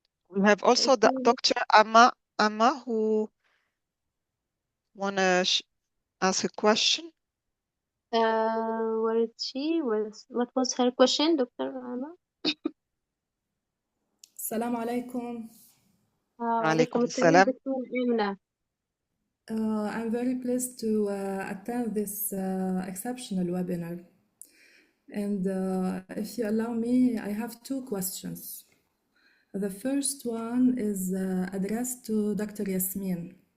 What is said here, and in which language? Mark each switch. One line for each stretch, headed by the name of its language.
English: We have also Dr. Amma who wanna ask a question. Where is she? What was her question, Dr. Amma?
Arabic: السلام عليكم. وعليكم السلام دكتور آمنة.
English: I'm very pleased to attend this exceptional webinar. And if you allow me, I have two questions. The first one is addressed to Dr. Yasmin.